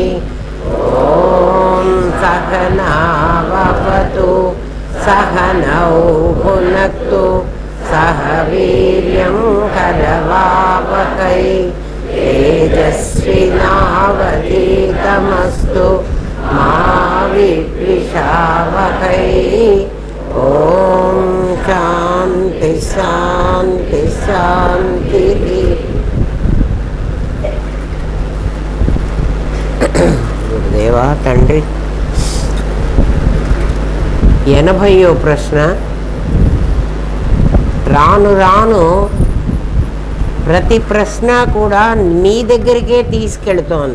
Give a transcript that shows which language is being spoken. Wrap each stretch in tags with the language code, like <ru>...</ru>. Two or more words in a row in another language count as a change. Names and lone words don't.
<sa>ॐ सहना भवतु सहनौ भुनक्तु सह वीर्यं करवावहै तेजस्विनावधीतमस्तु मा विद्विषावहै। ॐ शान्ति शान्ति शान्तिः।</sa> <te>గురుదేవా తండ్రి 80వ ప్రశ్న. రాను రాను ప్రతి ప్రశ్న కూడా నీ దగ్గరికే తీసుకెళ్తోంది.</te>